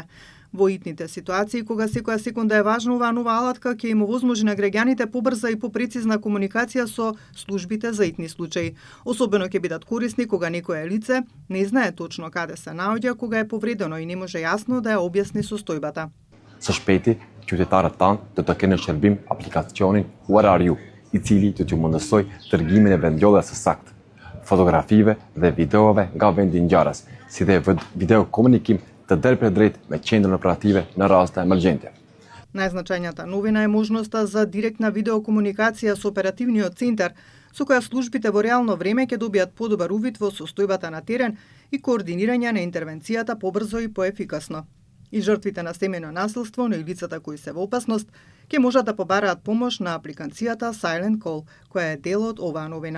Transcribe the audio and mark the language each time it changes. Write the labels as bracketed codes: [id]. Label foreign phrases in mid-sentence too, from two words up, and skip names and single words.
[mk] Во итните ситуации, кога секоја секунда е важна, оваа нова алатка ќе им овозможи на граѓаните побрза и попрецизна комуникација со службите за итни случаи. Особено ќе бидат корисни кога некое лице не знае точно каде се наоѓа кога е повредено и не може јасно да ја објасни состојбата. [sq] Së shpejti, qytetarët tanë do të kenë në shërbim aplikacionin Where Are You, I cili do t'ju mundësoj tërgimin e vendlodhjes së saktë, fotografive dhe videove nga vendi ngjarjes, si dhe video komunikim të drejt me qendrën operative në raste emergjente. [mk] Најзначајната новина е можноста за директна видеокомуникација со оперативниот центар, со која службите во реално време ќе добијат подобар увид во состојбата на терен и координирање на интервенцијата побрзо и поефикасно. И жртвите на семејно насилство, но и лицата кои се во опасност, ќе можат да побараат помош на апликацијата Silent Call, која е дел од оваа новина.